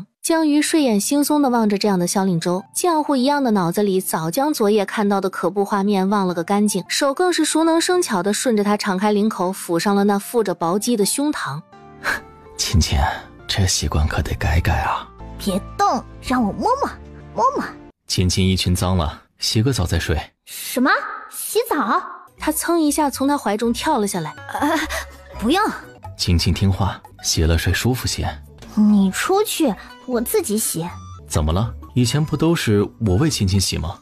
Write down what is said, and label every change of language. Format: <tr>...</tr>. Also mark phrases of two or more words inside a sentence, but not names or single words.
<zh>江魚睡眼惺忪地望着這樣的蕭令州，漿糊一樣的腦子裡早將昨夜看到的可怖畫面忘了個乾淨，手更是熟能生巧地順着他敞開領口撫上了那附着薄肌的胸膛。親親，這習慣可得改改啊！別動，讓我摸摸摸摸。親親衣裙髒了，洗個澡再睡。什麼？洗澡？他噌一下從他懷中跳了下來。不用。親親聽話，洗了睡舒服些。你出去，我自己洗。怎麼了？以前不都是我為親親洗嗎？</zh>